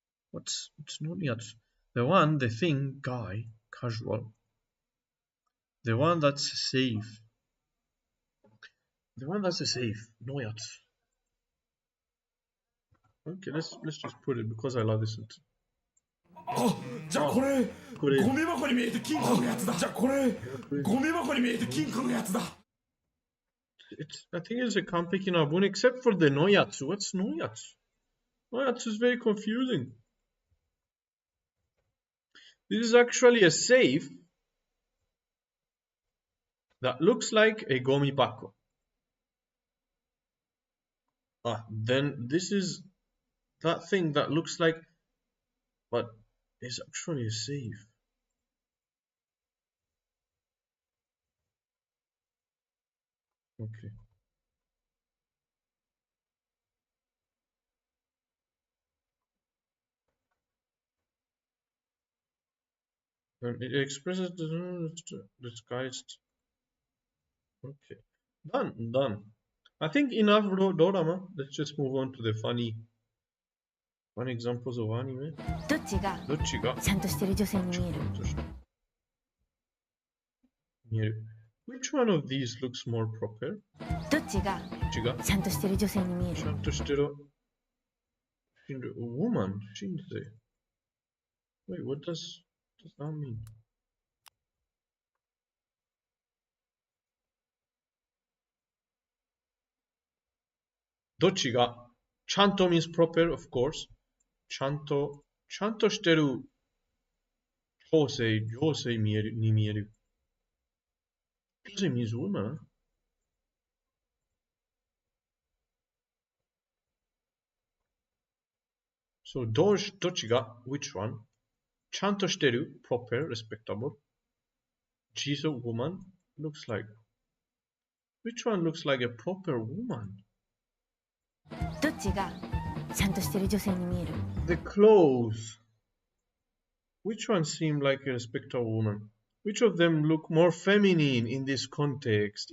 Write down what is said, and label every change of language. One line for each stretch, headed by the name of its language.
English: What's no yatsu? The thing, guy, casual. The one that's safe. No yatsu. Okay, let's just put it because I love this sentence.
Japanese: あ、じゃあこれゴミ箱に見えて金庫のやつだ。じゃあこれゴミ箱に見えて金庫のやつだ。
English: I think it's a
Japanese: 完璧な文
English: except for the noyatsu. What's noyatsu? Noyatsu is very confusing. This is actually a safe that looks like a gomi bako. then this is that thing that looks like, but it's actually a safe. Okay. And it expresses the disguised. Okay. Done. I think enough dorama. Let's just move on to the funny examples of anime.
Japanese: どっちがちゃんとしてる女性に見える
English: Which one of these looks more proper?
Japanese: どっちがちゃんとしてる女性に見えるちゃんとしてる
English: woman, シンセ Wait, what does that mean? Dochi ga chanto means proper, of course.
Japanese: Chanto shiteru josei ni mieru.
English: Josei means woman. So dochi ga which one? Chanto shiteru, proper, respectable. Jiso, woman, looks like. Which one looks like a proper woman?
Japanese: どっちがちゃんとしてる女性に見える
English: The clothes. Which one seem like a respectable woman? Which of them look more feminine in this context?